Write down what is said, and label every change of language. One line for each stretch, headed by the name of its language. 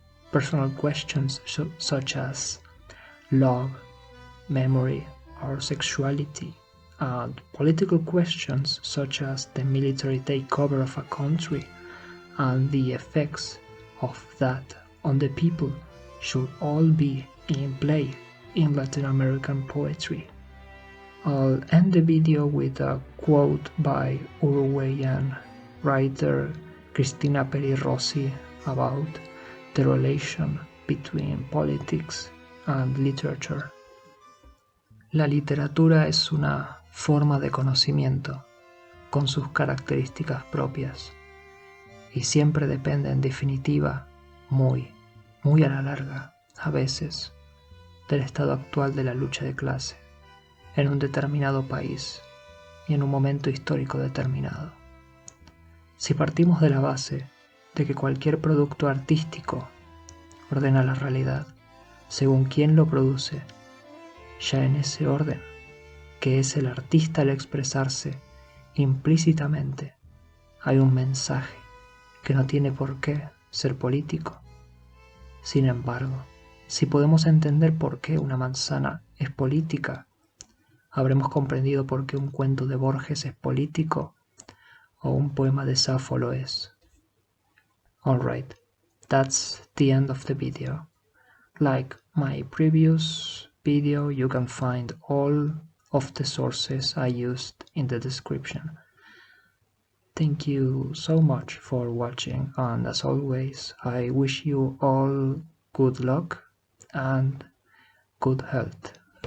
English: Personal questions such as love, memory, or sexuality, and political questions such as the military takeover of a country and the effects of that on the people should all be in play in Latin American poetry. I'll end the video with a quote by Uruguayan writer Cristina Peri Rossi about the relation between politics and literature.
Spanish: La literatura es una forma de conocimiento con sus características propias y siempre depende en definitiva, muy a la larga, a veces, del estado actual de la lucha de clase en un determinado país y en un momento histórico determinado. Si partimos de la base de que cualquier producto artístico ordena la realidad según quien lo produce, ya en ese orden, que es el artista al expresarse implícitamente, hay un mensaje que no tiene por qué ser político. Sin embargo, si podemos entender por qué una manzana es política, habremos comprendido por qué un cuento de Borges es político o un poema de Safo lo es.
English: Alright, that's the end of the video. Like my previous video, you can find all of the sources I used in the description. Thank you so much for watching, and as always, I wish you all good luck and good health.